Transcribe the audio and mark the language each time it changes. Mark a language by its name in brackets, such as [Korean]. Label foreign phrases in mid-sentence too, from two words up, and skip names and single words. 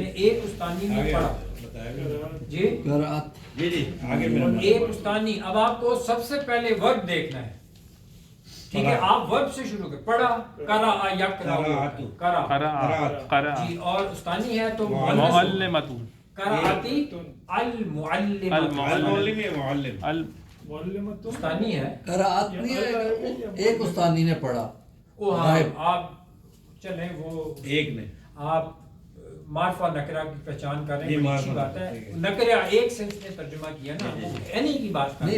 [Urdu] ایک استانی نے پڑھا جی جی جی آگے میرا ایک استانی. اب آپ کو سب سے پہلے ورب دیکھنا ہے، ٹھیک ہے. آپ ورب سے شروع کر پڑھا [Arabic] قرأ یقرأ قرأ [Urdu] قرأ. جی اور استانی ہے تو معلمۃ. [Arabic] قرأتی المعلمۃ [Urdu] معلم استانی ہے. قرأت نہیں ہے، ایک استانی نے پڑھا. وہ ہاں آپ چلیں وہ ایک نے آپ معرفہ نکرہ کی پہچان کر رہے یہ ہیں، اچھی معرفہ بات ہے. ٹھیک ہے. نکرہ ایک سے اس نے ترجمہ کیا نا، وہ اینی کی بات کر رہے